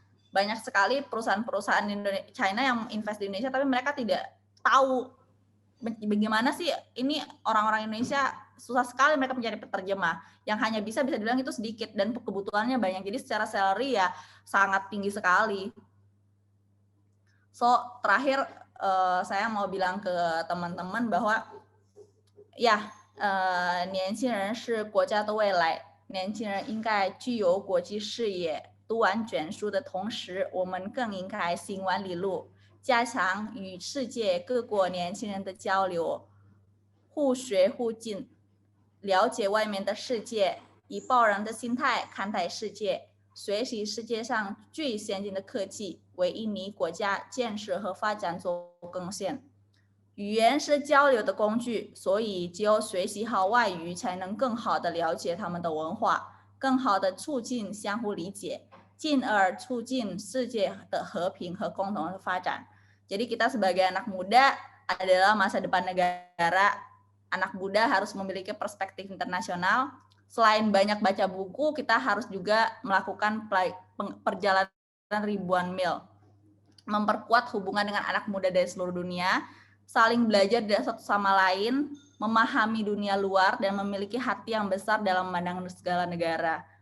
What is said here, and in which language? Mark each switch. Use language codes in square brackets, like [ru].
[id] Banyak sekali perusahaan-perusahaan China yang invest di Indonesia tapi mereka tidak tahu bagaimana sih ini orang-orang Indonesia, susah sekali mereka mencari penerjemah. Yang hanya bisa dibilang itu sedikit dan kebutuhannya banyak. Jadi secara salary ya sangat tinggi sekali. So, terakhir saya mau bilang ke teman-teman bahwa ya [zh] 年轻人是国家的未来，年轻人应该具有国际视野，读完卷书的同时，我们更应该行万里路，加强与世界各国年轻人的交流，互学互进，了解外面的世界，以包容的心态看待世界，学习世界上最先进的科技，为印尼国家建设和发展做贡献。语言是交流的工具，所以只有学习好外语，才能更好的了解他们的文化，更好的促进相互理解，进而促进世界的和平和共同的发展。 [id] Jadi kita sebagai anak muda adalah masa depan negara. Anak muda harus memiliki perspektif internasional. Selain banyak baca buku, kita harus juga melakukan perjalanan ribuan mil, memperkuat hubungan dengan anak muda dari seluruh dunia, saling belajar dari satu sama lain, memahami dunia luar, dan memiliki hati yang besar dalam memandang segala negara.